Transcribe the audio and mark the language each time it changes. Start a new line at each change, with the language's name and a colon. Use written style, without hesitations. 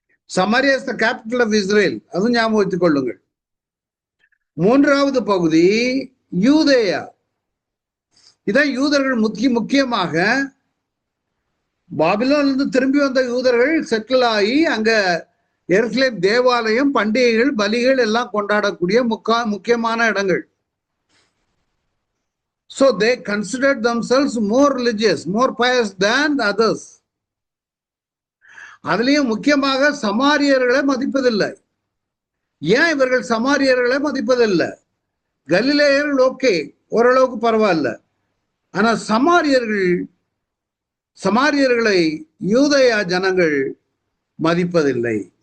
English: Samaria is the capital of Israel,
Tamil: அதுவும் ஞாபகம் வைத்துக் கொள்ளுங்கள். மூன்றாவது பகுதி யூதேயா. இதான் யூதர்கள் முக்கியமாக பாபிலோனிலிருந்து திரும்பி வந்த யூதர்கள் செட்டில் ஆகி அங்க எருசலேம் தேவாலயம், பண்டிகைகள், பலிகள் எல்லாம் கொண்டாடக்கூடிய முக்கியமான இடங்கள்.
English: So they considered themselves more religious, more pious than others.
Tamil: அதுலயும் முக்கியமாக சமாரியர்களை மதிப்பதில்லை. ஏன் இவர்கள் சமாரியர்களை மதிப்பதில்லை? கலிலேயர்கள் ஓகே, ஓரளவுக்கு பரவாயில்ல. ஆனா சமாரியர்களை யூதேயா ஜனங்கள் மதிப்பதில்லை.